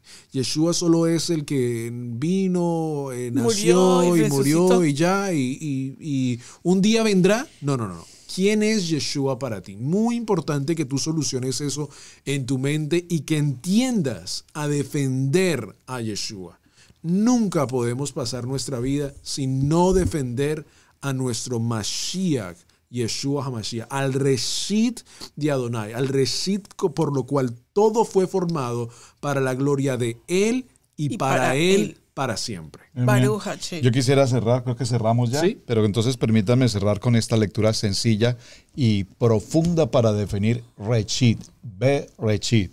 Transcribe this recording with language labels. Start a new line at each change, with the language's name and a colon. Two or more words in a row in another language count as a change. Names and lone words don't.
Spanish: Yeshua solo es el que vino, nació y murió y ya, y un día vendrá. No. ¿Quién es Yeshua para ti? Muy importante que tú soluciones eso en tu mente y que entiendas a defender a Yeshua. Nunca podemos pasar nuestra vida sin no defender a nuestro Mashiach, Yeshua HaMashiach, al Reshit de Adonai, al Reshit por lo cual todo fue formado para la gloria de Él y para Él para siempre. Yo quisiera cerrar, creo que cerramos ya, ¿sí? Pero entonces permítanme cerrar con esta lectura sencilla y profunda para definir Reshit, Bereshit.